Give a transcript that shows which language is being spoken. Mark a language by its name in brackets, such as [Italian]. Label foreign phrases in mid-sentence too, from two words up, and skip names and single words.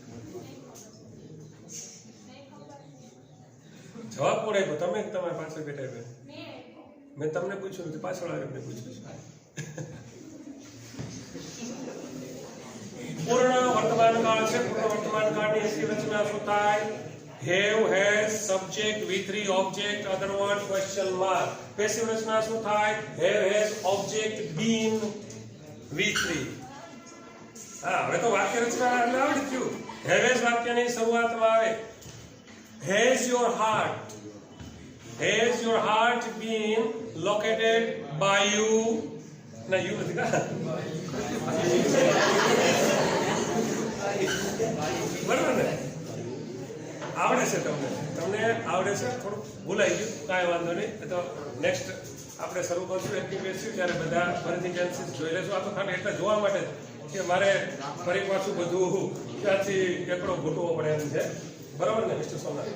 [Gujarati] જવાબ કોણે આપ્યો? તમે તમારી પાછળ બેઠા બેન? મેં તમને પૂછ્યું નથી, પાછળ આવીને પૂછ્યું છે. પૂર્ણ વર્તમાન કાળ છે. પૂર્ણ વર્તમાન કાળની એસી રચના શું થાય? [English] have, has, subject, V3, object, other word, question mark. પેસિવ રચના શું થાય? have, has, object, been, V3. [Gujarati] હા, હવે તો વાક્ય રચના એટલે આવડી ગયું. [English] have, has [Gujarati] વાક્યની શરૂઆતમાં આવે. [English] Has your heart been located by you? [Gujarati] ના, you નથી કા? છે તમને આવડે છે, થોડું ભૂલાઈ ગયું, કાંઈ વાંધો નહીં. એ તો નેક્સ્ટ આપણે શરૂ કરશું એક્ટિવિટી ત્યારે બધા ફરીથી ટેન્સીસ જોઈ લેશું. આ તો ખાલી એટલે જોવા માટે કે મારે ફરી પાછું બધું ત્યાંથી એકડો ઘૂંટવો પડે એમ છે, બરાબર ને મિસ્ટર સોનારી?